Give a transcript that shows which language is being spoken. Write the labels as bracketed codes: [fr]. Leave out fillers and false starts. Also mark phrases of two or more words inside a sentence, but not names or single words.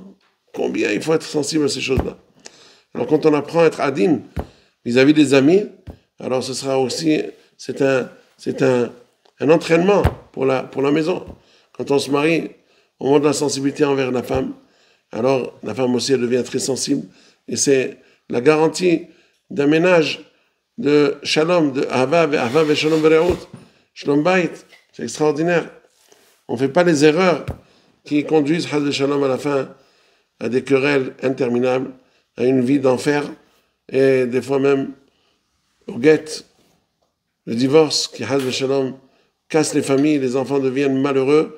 [fr] Combien il faut être sensible à ces choses-là. Alors quand on apprend à être adin vis-à-vis des amis, alors ce sera aussi, c'est un entraînement pour la maison. Quand on se marie, on montre la sensibilité envers la femme. Alors, la femme aussi, elle devient très sensible. Et c'est la garantie d'un ménage de shalom, de [he] אהבה ושלום ורעות, שלום בית. [fr] C'est extraordinaire. On ne fait pas les erreurs qui conduisent, [he] חס ושלום, [fr] à la fin, à des querelles interminables, à une vie d'enfer, et des fois même au guet, le divorce qui, [he] חס ושלום, [fr] casse les familles, les enfants deviennent malheureux.